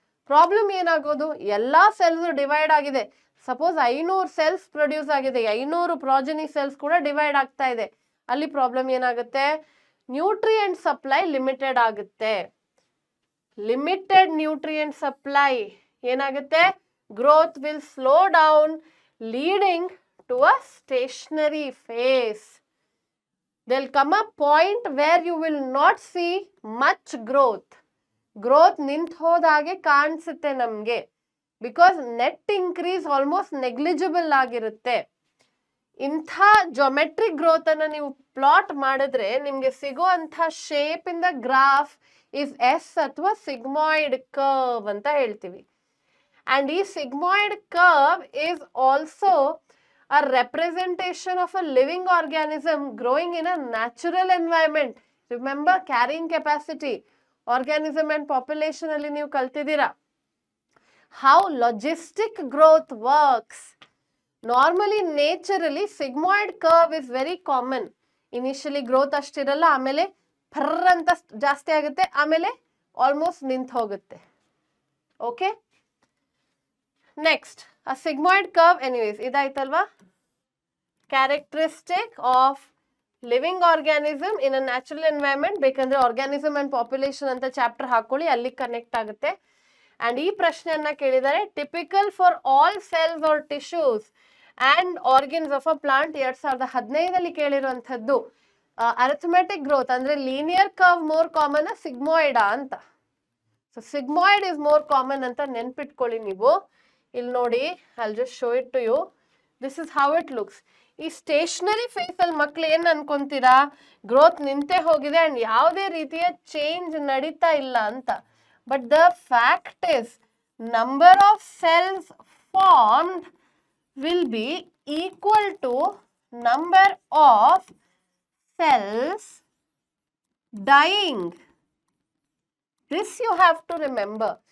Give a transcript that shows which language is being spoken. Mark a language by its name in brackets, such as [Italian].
[Kannada] Problem ಏನಾಗೋದು, ಎಲ್ಲಾ cells divide ಆಗಿದೆ. Suppose 500 cells produce ಆಗಿದೆ, 500 ಪ್ರಾಜಿನಿ ಸೆಲ್ಸ್ ಕೂಡ ಡಿವೈಡ್ ಆಗ್ತಾ ಇದೆ. ಅಲ್ಲಿ ಪ್ರಾಬ್ಲಮ್ ಏನಾಗುತ್ತೆ, ನ್ಯೂಟ್ರಿಯೆಂಟ್ ಸಪ್ಲೈ ಲಿಮಿಟೆಡ್ ಆಗುತ್ತೆ. ಲಿಮಿಟೆಡ್ ನ್ಯೂಟ್ರಿಯೆಂಟ್ ಸಪ್ಲೈ ಏನಾಗುತ್ತೆ, [English] Growth will slow down leading to a stationary phase. There'll come a point where you will not see much growth. Growth [Kannada] ನಿಂತ ಹೋದಾಗೆ ಕಾಣಿಸುತ್ತೆ ನಮ್ಗೆ, [English] Because net increase almost negligible ಆಗಿರುತ್ತೆ. ಇಂಥ geometric growth [Kannada] ಅನ್ನ ನೀವು [English] plot [Kannada] ಮಾಡಿದ್ರೆ ನಿಮ್ಗೆ ಸಿಗುವಂತ [English] shape in the graph is S ಅಥವಾ sigmoid curve [Kannada] ಅಂತ ಹೇಳ್ತೀವಿ. [English] And ಈ sigmoid curve is also a representation of a living organism growing in a natural environment. Remember, carrying capacity, organism and population alli [Kannada] ನೀವು ಕಲ್ತಿದ್ದೀರಾ. [English] How logistic growth works. Normally, naturally, sigmoid curve is very common. Initially growth [Kannada] ಅಷ್ಟಿರಲ್ಲ, ಆಮೇಲೆ ಫರ್ರ್ ಅಂತ ಜಾಸ್ತಿ ಆಗುತ್ತೆ, ಆಮೇಲೆ almost ನಿಂತ ಹೋಗುತ್ತೆ. [English] Okay, next a sigmoid curve. Anyways, [Kannada] ಇದಾಯ್ತಲ್ವಾ, [English] characteristic of living organism in a natural environment. [Kannada] ಬೇಕಂದ್ರೆ [English] organism and population [Kannada] ಅಂತ chapter ಹಾಕೊಳ್ಳಿ, ಅಲ್ಲಿ ಕನೆಕ್ಟ್ ಆಗುತ್ತೆ. [English] and [Kannada] ಈ ಪ್ರಶ್ನೆಯನ್ನ ಕೇಳಿದರೆ [English] typical for all cells are tissues and organs of a plant 2015 [Kannada] ಅಲ್ಲಿ ಕೇಳಿರುವಂತದ್ದು. [English] Arithmetic growth ಅಂದ್ರೆ linear curve more common, sigmoid ಅಂತ. So sigmoid is more common [Kannada] ಅಂತ ನೆನ್ಪಿಟ್ಕೊಳ್ಳಿ ನೀವು. ಇಲ್ಲಿ ನೋಡಿ, [English] I'll just show it to you. This is how it looks. [Kannada] ಈ stationary phase ಅಲ್ಲಿ ಮಕ್ಳು ಏನ್ ಅನ್ಕೊಂತೀರಾ, [English] growth [Kannada] ನಿಂತೆ ಹೋಗಿದೆ ಅಂಡ್ ಯಾವುದೇ ರೀತಿಯ ಚೇಂಜ್ ನಡೀತಾ ಇಲ್ಲ ಅಂತ. [English] But the fact is number of cells formed will be equal to number of cells dying. This you have to remember.